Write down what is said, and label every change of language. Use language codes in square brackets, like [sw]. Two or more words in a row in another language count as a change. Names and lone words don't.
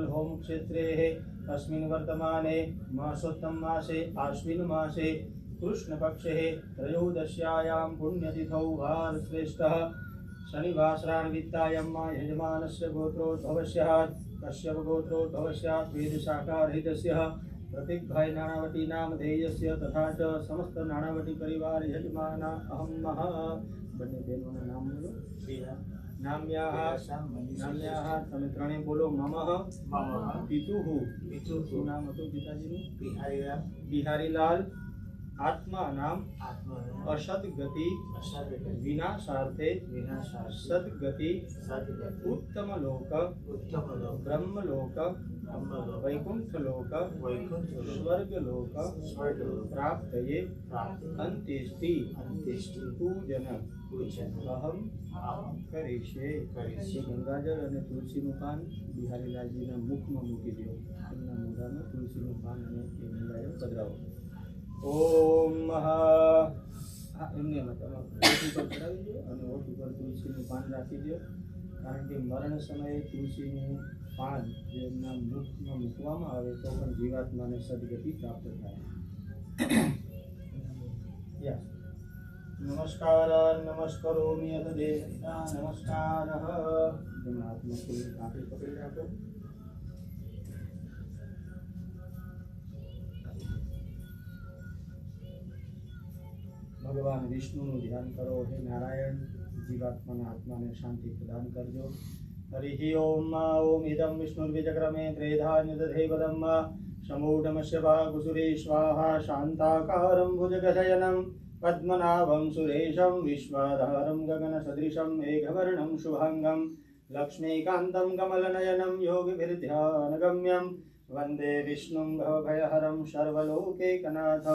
[sa] होम क्षेत्रे अस्मिन् वर्तमाने मासोत्तम मासे आश्विन मासे कृष्णपक्षे त्रयोदश्यायां पुण्यतिथौ वारश्रेष्ठः शनिवासरान्वित्तायां यजमानस्य गोत्रोद्भवस्य कश्यप गोत्रोद्भवस्य वेदशाखारहितस्य प्रतीक भाई नानावटी नामधेयस्य तथा च समस्त नानावटी परिवार यजमाना अहम महा। [gu] બન્ને બહનોં નામ બોલો। નામ્યાઃ તમે ત્રણેય બોલો। [sa] ममः पितुः [gu] શું નામ હતું પિતાજીનું? બિહારીલાલ। [sa] आत्मा नाम असद्गति विनाशार्थे सद्गति उत्तम लोक ब्रह्म लोक वैकुंठ लोक स्वर्ग लोक प्राप्तये अंत्येष्टि पूजन अहम करिष्ये। [gu] गंगाजल અને તુલસીનું પાન બિહારીલાલજીના મુખમાં મૂકી દો। એમના મોઢામાં તુલસીનું પાન અને એ ગંગાજળ પધરાવો। ઓમ એમને ઓઠ પર ચઢાવી દો ઔર ઓઠ પર તુલસી પાન રાખી દો। કારણ કે મરણ સમય તુલસી પાન જો એમના મુખ મેં મૂકવામાં આવે તો પણ જીવાત્માને સદ્ગતિ પ્રાપ્ત થાય। [sa] नमस्कार नमस्करोमि अथ देवता नमस्कारः। [gu] જમણા હાથમાં આંખી પકડી રાખો। ભગવાન વિષ્ણુ ધ્યાન કરો। હે નારાયણ જીવાત્મા આત્મા ને શાંતિ પ્રદાન કરજો। [sa] हरि ओम ओम इदं विष्णुर्विचक्रमे त्रेधान्यदधेवदम् समूढमस्य भागुसुरे स्वाहा। शान्ताकारं भुजगशयनं पद्मनाभं सुरेशं विश्वाधारं गगनसदृशं मेघवर्णं शुभांगं लक्ष्मीकान्तं कमलनयनं योगिभिर्ध्यानगम्यं वन्दे विष्णुं भवभयहरं सर्वलोकैकनाथं।